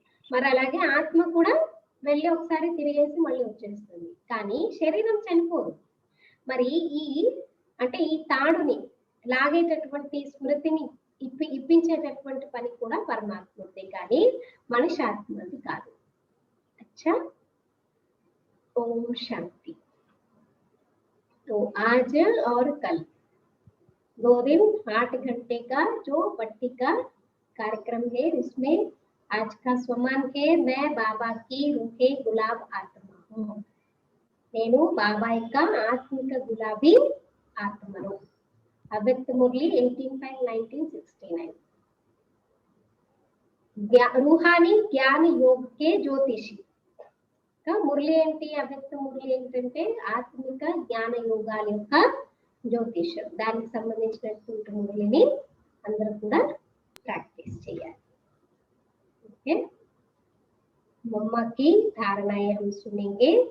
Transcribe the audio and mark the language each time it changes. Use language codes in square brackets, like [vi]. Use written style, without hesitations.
[te] మరి అలాగే ఆత్మ కూడా వెళ్ళి ఒకసారి తిరిగేసి మళ్ళీ వచ్చేస్తుంది కానీ శరీరం చనిపోదు. మరి ఈ అంటే ఈ తాడుని లాగేటటువంటి స్మృతిని ఇప్పించేటటువంటి పని కూడా పరమాత్మదే కానీ మనిషి ఆత్మది కాదు. [hi] अच्छा, ओम शांति. तो आज और कल 2 दिन 8 घंटे का जो पट्टी का कार्यक्रम है इसमें आज का स्वमान है मैं बाबा की रूखे गुलाब आत्मा हूँ. [te] నేను బాబా యొక్క ఆత్మిక గులాబీ ఆత్మను. [hi] अव्यक्त मुरली 18/1969. रूहानी ज्ञान योग के ज्योतिषी [te] మురళి ఏంటి? అవ్యక్త మురళి ఏంటంటే ఆత్మిక జ్ఞాన యోగాల యొక్క జ్యోతిషం. దానికి సంబంధించినటువంటి మురళిని అందరూ కూడా ప్రాక్టీస్ చేయాలి. [hi] ఓకే, मम्मा की धारणाएं हम सुनेंगे.